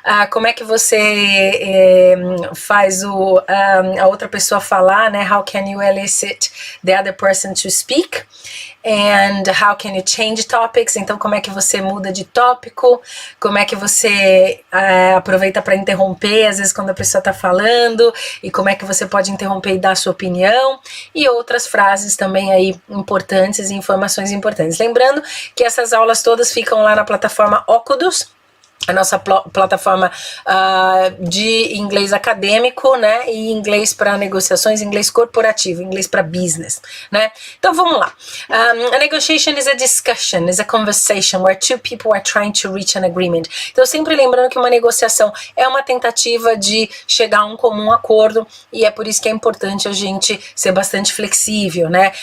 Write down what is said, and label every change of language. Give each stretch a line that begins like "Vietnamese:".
Portuguese: Como é que você faz a outra pessoa falar, né?
English: How can you elicit the other person to speak? And how can you change topics?
Portuguese: Então, como é que você muda de tópico? Como é que você aproveita para interromper, às vezes, quando a pessoa está falando? E como é que você pode interromper e dar a sua opinião? E outras frases também aí importantes e informações importantes. Lembrando que essas aulas todas ficam lá na plataforma OKudus, a nossa plataforma de inglês acadêmico, né, e inglês para negociações, inglês corporativo, inglês para business, né. Então vamos lá.
English: A negotiation is a discussion, is a conversation where two people are trying to reach an agreement.
Portuguese: Então sempre lembrando que uma negociação é uma tentativa de chegar a um comum acordo e é por isso que é importante a gente ser bastante flexível, né.